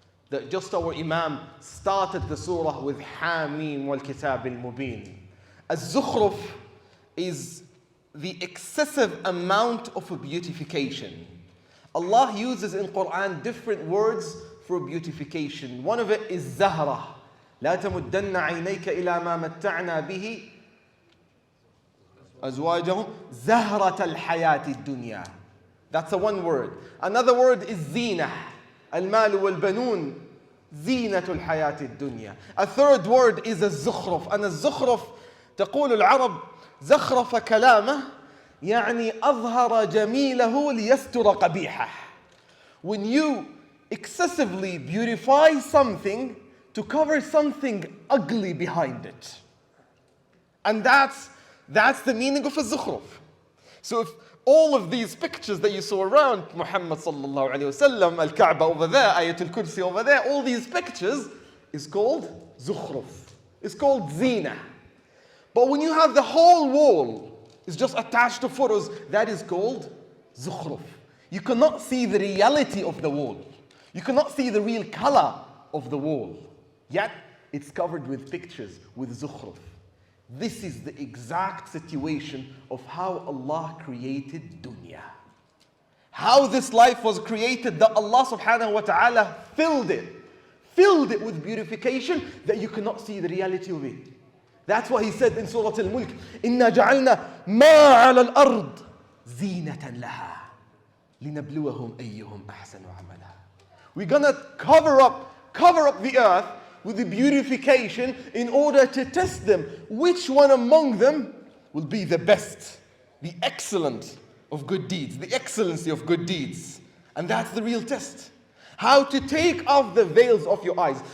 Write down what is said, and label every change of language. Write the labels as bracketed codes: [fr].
[en] That just our Imam started the surah with Hamim wal Kitab al-Mubin. Az-Zukhruf is the excessive amount of beautification. Allah uses in Quran different words for beautification. One of it is Zahra. [ar] لا تمدن عينيك إلى ما متعنا به أزواجهم زهرة الحياة الدنيا. [en] That's the one word. Another word is زينة. [ar] المال والبنون زينة الحياة الدنيا. [en] A third word is الزخرف. [ar] And الزخرف تقول العرب زخرف كلامه يعني أظهر جميله ليستر قبيحه. [en] When you excessively beautify something to cover something ugly behind it. And that's the meaning of a zukhruf. So if all of these pictures that you saw around Muhammad sallallahu alayhi wasallam, Al-Kaaba over there, Ayatul Kursi over there, all these pictures is called zukhruf. It's called zina. But when you have the whole wall is just attached to photos, that is called zukhruf. You cannot see the reality of the wall. You cannot see the real color of the wall. Yet it's covered with pictures, with zukhruf. This is the exact situation of how Allah created dunya. How this life was created, that Allah subhanahu wa ta'ala filled it with beautification that you cannot see the reality of it. That's why He said in Surah Al-Mulk, [ar] إِنَّا جَعَلْنَا مَا عَلَى الْأَرْضِ زِينَةً لَهَا لِنَبْلُوَهُمْ أَيُّهُمْ أَحْسَنُ عَمَلًا. [en] We're gonna cover up the earth with the beautification in order to test them. Which one among them will be the best, the excellent of good deeds, the excellency of good deeds. And that's the real test. How to take off the veils of your eyes.